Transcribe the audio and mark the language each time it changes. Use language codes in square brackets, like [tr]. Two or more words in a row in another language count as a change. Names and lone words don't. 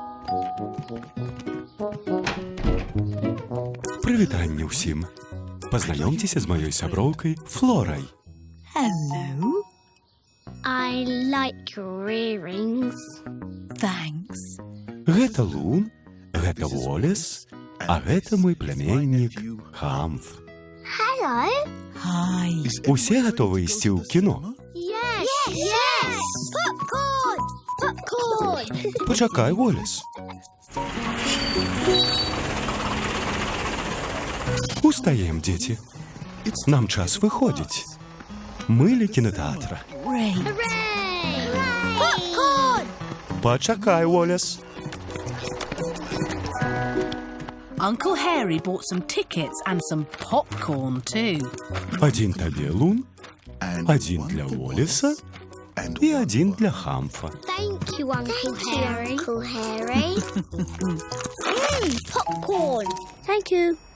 [be] Прывітанне ўсім. Пазнаёмцеся з маёй сяброўкай Флорай. [en] Hello. I like your earrings. Thanks. [be] Гэта Лун, гэта Волес, а гэта мой пляменнік Хамф. [en] Hello. Hi. [be] Усе гатовы ісці ў кіно? [en] Yes. Yes. Popcorn. Popcorn. [be] Пачакай, Волес. Устаем, дзеці. Нам час выходзіць. Мы ля кінотэатра. [en] Great. Hooray. Popcorn. [be] Пачакай, Волес. [en] Uncle Harry bought some tickets and some popcorn too. [be] Адзін табе, Лун, адзін для Волеса і адзін для Хамфа. [en] Thank you, Uncle Harry. Uncle Harry. Popcorn. Thank you.